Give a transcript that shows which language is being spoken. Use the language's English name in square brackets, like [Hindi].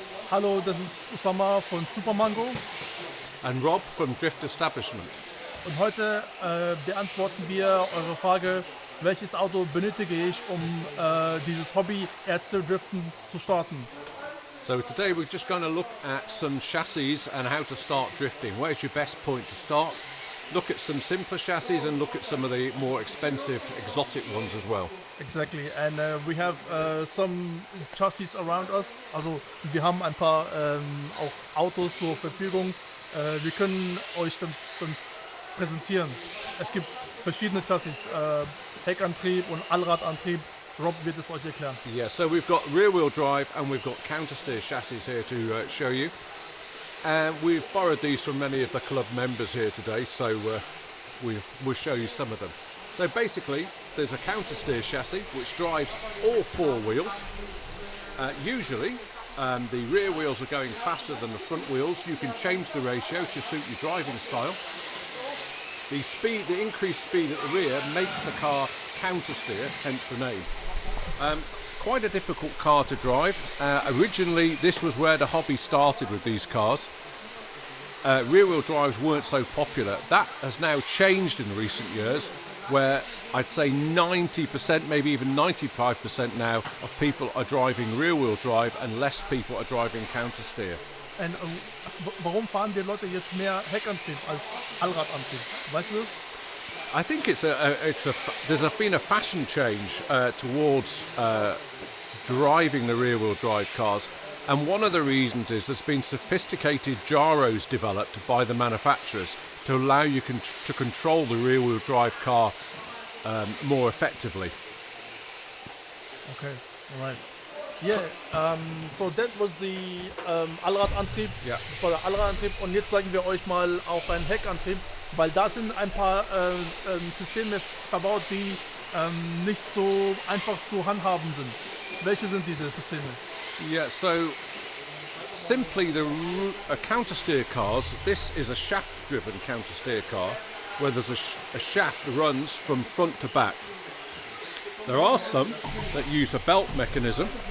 [German] Hallo, das ist Usama von Supermango [English] And Rob from Drift Establishment. [German] und heute beantworten wir eure Frage, welches Auto benötige ich, um dieses Hobby RC Driften zu starten. [English] So today we're just going to look at some chassis and how to start drifting. Where's your best point to start? Look at some simpler chassis and look at some of the more expensive exotic ones as well. Exactly, and we have some chassis around us. [German] Also wir haben ein paar auch Autos zur Verfügung. Wir können euch dann präsentieren. Es gibt verschiedene Chassis, Heckantrieb und Allradantrieb. Rob wird es euch erklären. [English] Yeah, so we've got rear-wheel drive and we've got counter-steer chassis here to show you. And we've borrowed these from many of the club members here today, so we'll show you some of them. So basically, there's a counter-steer chassis which drives all four wheels. Usually, the rear wheels are going faster than the front wheels. You can change the ratio to suit your driving style. The increased speed at the rear makes the car counter-steer, hence the name. Quite a difficult car to drive. Originally, this was where the hobby started with these cars. Rear-wheel drives weren't so popular. That has now changed in recent years, where I'd say 90%, maybe even 95% now of people are driving rear-wheel drive and less people are driving counter-steer. [German] Und warum fahren die Leute jetzt mehr Heckantrieb als Allradantrieb? Weißt du das? [English] I think there's been a fashion change towards driving the rear-wheel drive cars, and one of the reasons is there's been sophisticated gyros developed by the manufacturers to allow you to control the rear-wheel drive car more effectively. Okay, all right. Yeah, so that was the Allradantrieb. [German] Ja. Das war der Allradantrieb und jetzt zeigen wir euch mal auch einen Heckantrieb, weil da sind ein paar Systeme verbaut, die nicht so einfach zu handhaben sind. Welche sind diese Systeme? [English] Yeah, so simply the counter-steer cars, this is a shaft-driven counter-steer car where there's a shaft that runs from front to back. There are some that use a belt mechanism.